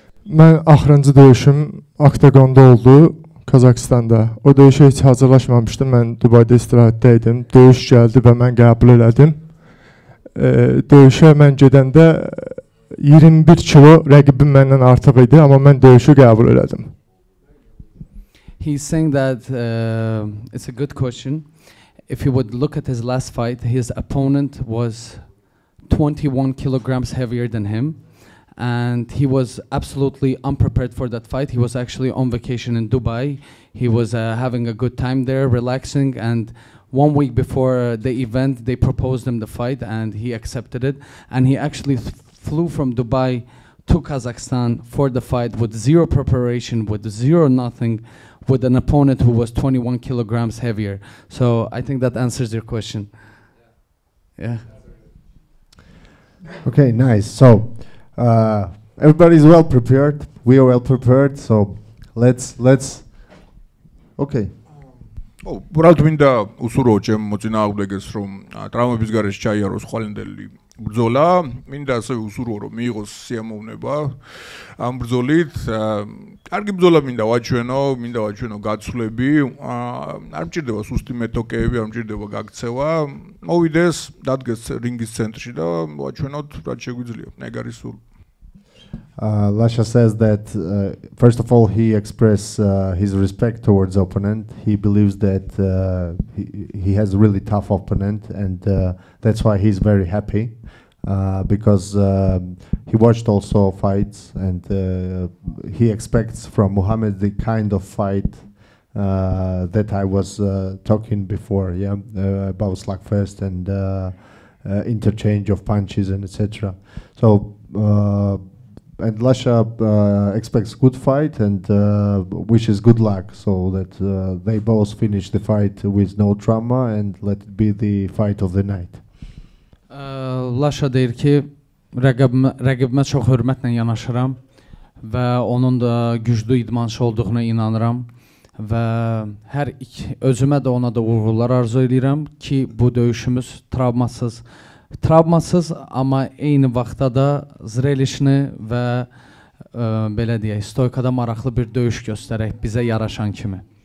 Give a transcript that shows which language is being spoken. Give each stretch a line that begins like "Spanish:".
Azerbaijani: Mən axırıncı döyüşüm Oktagonda oldu, Kazakstanda. O döyüşə heç hazırlaşmamışdım. Mən Dubayda istirahətdə idim. Döyüş gəldi və mən qəbul elədim. Döyüşə mən gedəndə 21 kilo rəqibim məndən artıq idi, amma mən döyüşü qəbul elədim.
English: He's saying that it's a good question. If you would look at his last fight, his opponent was 21 kilograms heavier than him. And he was absolutely unprepared for that fight. He was actually on vacation in Dubai. He was having a good time there, relaxing. And 1 week before the event, they proposed him the fight, and he accepted it. And he actually flew from Dubai to Kazakhstan for the fight with zero preparation, with zero nothing, with an opponent who was 21 kilograms heavier. So I think that answers your question. Yeah. Okay, nice. So everybody's well prepared. We are well prepared. So let's. Okay.
Georgian: უბრალოდ მინდა უსურვო ჩემ მოწინააღმდეგეს რომ ტრავმების გარეშე ჩაიაროს ხვალინდელი ბრძოლა. მინდა ასევე უსურვო რომ მიიღოს სიამოვნება ამ ბრძოლით. კარგი ბრძოლა მინდა ვაჩვენო გაცვლები. არ მჭირდება სუსტი მეტოკეები, არ მჭირდება გაქცევა. მოვიდეს, დადგეს რინგის ცენტრში და ვაჩვენოთ რაც შეგვიძლია. ეგ არის სულ.
English: Lasha says that first of all he expressed his respect towards the opponent. He believes that he has a really tough opponent, and that's why he's very happy because he watched also fights, and he expects from Muhammad the kind of fight that I was talking before, about slugfest and interchange of punches and etc. So. And Lasha expects good fight and wishes good luck, so that they both finish the fight with no trauma and let it be the fight of the night.
Azerbaijani: Lasha deyir ki, rəqibimə çox hörmətlə yanaşıram və onun da güclü idmançı olduğuna inanıram və özümə də ona da uğurlar arzu edirəm ki, bu döyüşümüz travmasız, amma eyni vaxtda da zrelişli və belə deyək, stoykada maraqlı bir döyüş göstərək bizə yaraşan kimi.